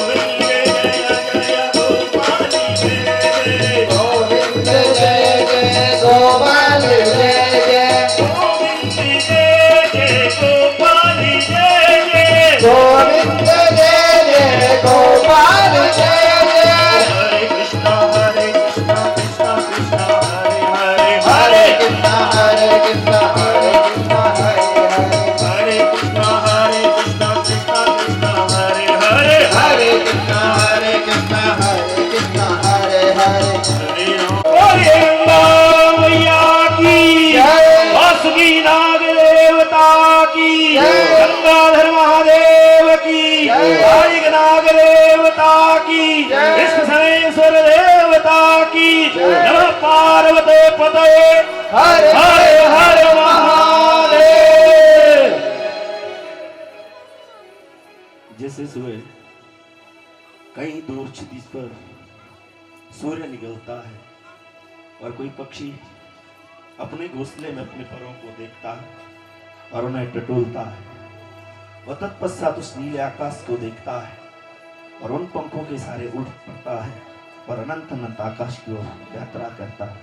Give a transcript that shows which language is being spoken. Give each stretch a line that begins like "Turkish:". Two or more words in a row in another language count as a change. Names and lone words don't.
Hindi: गोविंद जय जय गोपाल जय जय गोविंद जय जय गोपाल जय जय गोविंद जय जय गोपाल जय जय गोविंद जय जय गोपाल जय जय हरे कृष्णा कृष्णा कृष्णा हरे हरे हरे कृष्णा कृष्णा हरे कृष्णा हरे कृष्णा हरे कृष्णा हरे कृष्णा हरे कृष्णा हरे हरे हरे राम मैया की जय। वासुकी नाग देवता की जय। गंगाधर महादेव की जय। कालिक नाग देवता की जय। विष्णु सनेश्वर देवता की जय।
Sanskrit: नमः पार्वते पतये
Hindi: हरे हर हर महादेव। जैसे सुबह कहीं दूर क्षितिज पर सूर्य निकलता है और कोई पक्षी अपने घोंसले में अपने परों को देखता है और उन्हें टटोलता है, वह तत्पश्चात उस नीले आकाश को देखता है और उन पंखों के सारे उड़ पड़ता है और अनंत अनंत आकाश की ओर यात्रा करता है।